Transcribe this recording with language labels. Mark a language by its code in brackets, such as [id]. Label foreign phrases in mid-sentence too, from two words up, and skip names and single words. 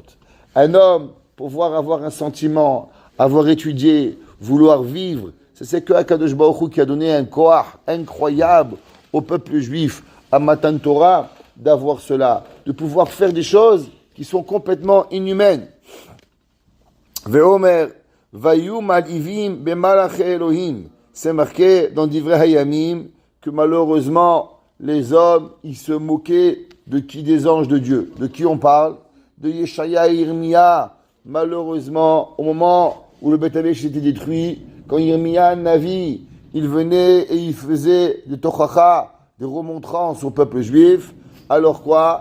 [fr] Un homme, pouvoir avoir un sentiment, avoir étudié, vouloir vivre, c'est que [he] Akadosh Baruch Hu [fr] qui a donné un koach incroyable au peuple juif, à [he] Matan Torah, [fr] d'avoir cela, de pouvoir faire des choses qui sont complètement inhumaines. [he] Ve'omer, vayu mal'ivim be'malach Elohim. [fr] C'est marqué dans Divrei Hayamim que malheureusement, les hommes, ils se moquaient de qui? Des anges de Dieu. De qui on parle? De Yeshaya et Irmia. Malheureusement, au moment où le Beth Amikdash était détruit, quand Irmia, Navi, il venait et il faisait des tochacha, des remontrances au peuple juif, alors quoi?